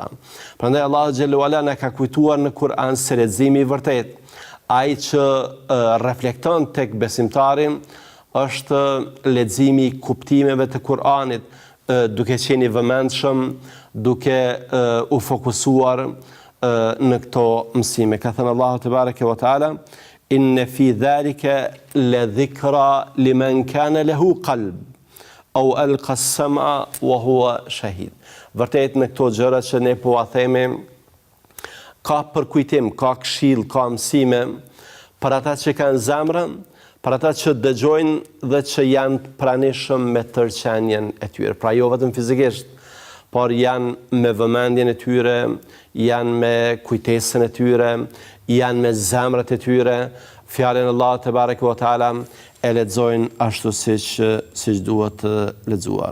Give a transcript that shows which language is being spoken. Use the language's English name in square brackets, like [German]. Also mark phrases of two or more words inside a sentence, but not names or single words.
[Albanian] Prandaj Allahu xhallahu ala na ka kujtuar në Kur'an se leximi i vërtet, ai që reflekton tek besimtari, është leximi i kuptimeve të Kur'anit, duke qenë i vëmendshëm, duke u fokusuar në këto mësime. Ka thënë Allahu [Arabic] تبارك وتعالى إن في ذلك لذكرى لمن كان له قلب أو ألقى السمع وهو شهيد. [Albanian] Vërtet në këto gjëra që ne po a themi, ka përkujtim, ka këshill, ka mësime për ata që kanë zemrë, për ata që dëgjojnë dhe që janë të pranishëm me tërqenjen e tyre. Pra jo vetëm fizikisht, por janë me vëmendjen e tyre, janë me kujtesën e tyre, janë me zemrat e tyre, fjalën e Allahut [Arabic] تبارك وتعالى [Albanian] e lexojnë ashtu siç duhet të lexuar.